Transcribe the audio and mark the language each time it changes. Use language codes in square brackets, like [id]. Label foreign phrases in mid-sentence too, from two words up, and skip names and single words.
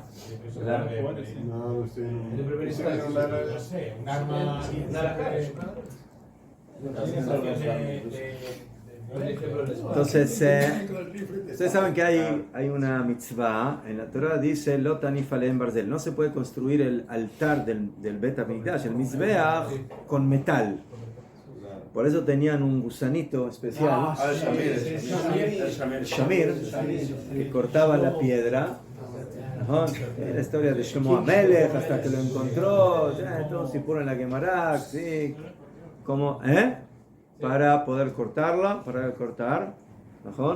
[es] No, no sé, un arma. Entonces, ustedes saben que hay una mitzvah en la Torah, dice [he] לא תניף עליהם ברזל, [es] no se puede construir el altar del Bet HaMikdash, el mizbeach, con metal. Por eso tenían un gusanito especial, el shamir, que cortaba la piedra. La historia de Shlomo HaMelech hasta que lo encontró, todo se pone en la Gemara, sí, como, para poder cortarla, para cortar, ¿no?